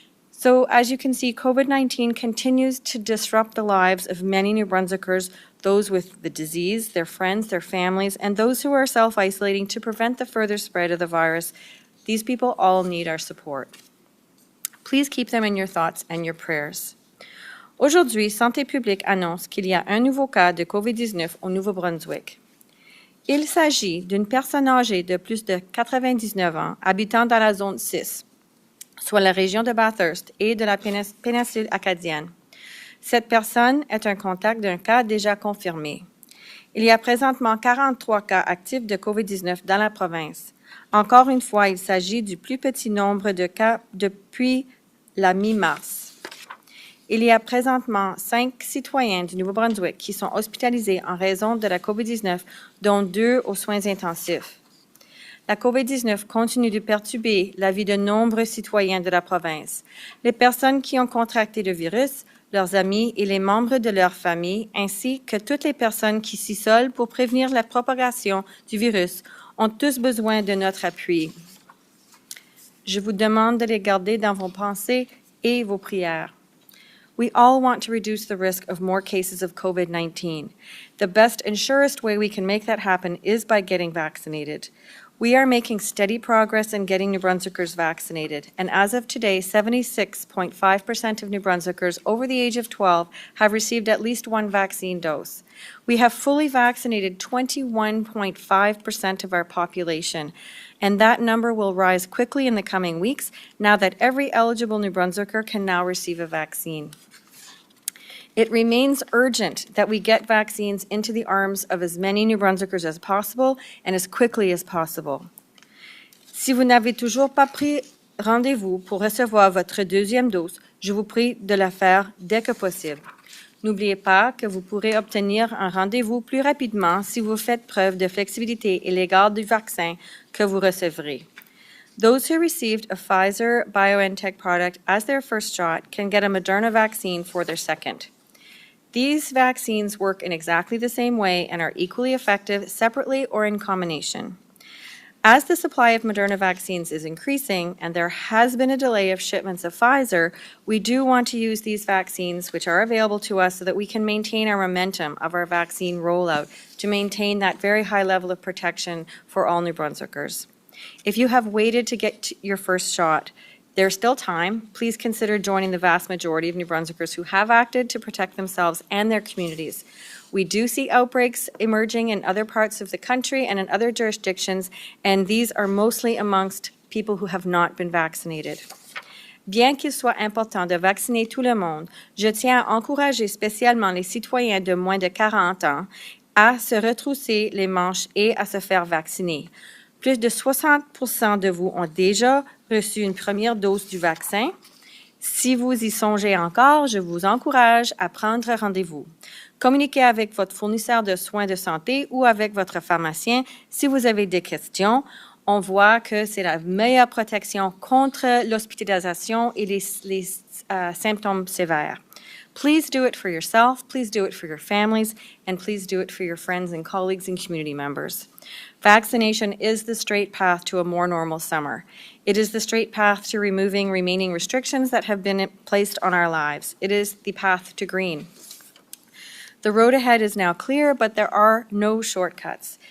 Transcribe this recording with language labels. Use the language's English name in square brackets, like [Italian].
[English] So as you can see, COVID-19 continues to disrupt the lives of many New Brunswickers, those with the disease, their friends, their families, and those who are self-isolating to prevent the further spread of the virus. These people all need our support. Please keep them in your thoughts and your prayers. [French] Aujourd'hui, Santé publique annonce qu'il y a un nouveau cas de COVID-19 au Nouveau-Brunswick. Il s'agit d'une personne âgée de plus de 99 ans habitant dans la zone 6, soit la région de Bathurst et de la péninsule acadienne. Cette personne est un contact d'un cas déjà confirmé. Il y a présentement 43 cas actifs de COVID-19 dans la province. Encore une fois, il s'agit du plus petit nombre de cas depuis la mi-mars. Il y a présentement 5 citoyens du Nouveau-Brunswick qui sont hospitalisés en raison de la COVID-19, dont 2 aux soins intensifs. La COVID-19 continue de perturber la vie de nombreux citoyens de la province. Les personnes qui ont contracté le virus, leurs amis et les membres de leur famille, ainsi que toutes les personnes qui s'isolent pour prévenir la propagation du virus, ont tous besoin de notre appui. Je vous demande de les garder dans vos pensées et vos prières. [English] We all want to reduce the risk of more cases of COVID-19. The best and surest way we can make that happen is by getting vaccinated. We are making steady progress in getting New Brunswickers vaccinated, and as of today, 76.5% of New Brunswickers over the age of 12 have received at least one vaccine dose. We have fully vaccinated 21.5% of our population, and that number will rise quickly in the coming weeks now that every eligible New Brunswicker can now receive a vaccine. It remains urgent that we get vaccines into the arms of as many New Brunswickers as possible and as quickly as possible. [French] Si vous n'avez toujours pas pris rendez-vous pour recevoir votre deuxième dose, je vous prie de le faire dès que possible. N'oubliez pas que vous pourrez obtenir un rendez-vous plus rapidement si vous faites preuve de flexibilité à l'égard du vaccin que vous recevrez. [English] Those who received a Pfizer-BioNTech product as their first shot can get a Moderna vaccine for their second. These vaccines work in exactly the same way and are equally effective separately or in combination. As the supply of Moderna vaccines is increasing and there has been a delay of shipments of Pfizer, we do want to use these vaccines which are available to us so that we can maintain our momentum of our vaccine rollout to maintain that very high level of protection for all New Brunswickers. If you have waited to get your first shot, there's still time. Please consider joining the vast majority of New Brunswickers who have acted to protect themselves and their communities. We do see outbreaks emerging in other parts of the country and in other jurisdictions, and these are mostly amongst people who have not been vaccinated. [French] Bien qu'il soit important de vacciner tout le monde, je tiens à encourager spécialement les citoyens de moins de 40 ans à se retrousser les manches et à se faire vacciner. Plus de 60% de vous ont déjà reçu une première dose du vaccin. Si vous y songez encore, je vous encourage à prendre rendez-vous. Communiquez avec votre fournisseur de soins de santé ou avec votre pharmacien si vous avez des questions. On voit que c'est la meilleure protection contre l'hospitalisation et les symptômes sévères. [English] Please do it for yourself, please do it for your families, and please do it for your friends and colleagues and community members. Vaccination is the straight path to a more normal summer. It is the straight path to removing remaining restrictions that have been placed on our lives. It is the path to green. The road ahead is now clear, but there are no shortcuts.